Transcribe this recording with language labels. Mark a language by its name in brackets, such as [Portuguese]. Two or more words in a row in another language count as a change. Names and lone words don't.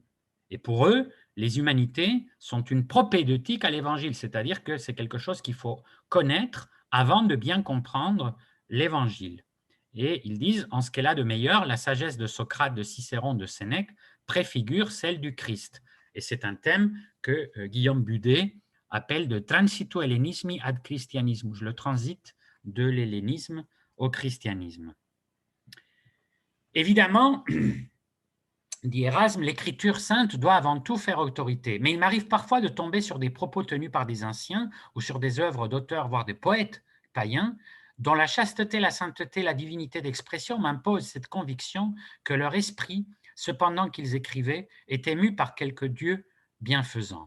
[French] Et pour eux, les humanités sont une propédeutique à l'Évangile, c'est-à-dire que c'est quelque chose qu'il faut connaître avant de bien comprendre l'Évangile. Et ils disent, en ce qu'elle a de meilleur, la sagesse de Socrate, de Cicéron, de Sénèque préfigure celle du Christ. Et c'est un thème que Guillaume Budet appelle [Latin] de transito hellenismi ad Christianismus, [French] le transit de l'hellénisme au christianisme. Évidemment, dit Erasme, l'écriture sainte doit avant tout faire autorité, mais il m'arrive parfois de tomber sur des propos tenus par des anciens ou sur des œuvres d'auteurs, voire des poètes païens, dont la chasteté, la sainteté, la divinité d'expression m'imposent cette conviction que leur esprit, cependant qu'ils écrivaient, était ému par quelque Dieu bienfaisant.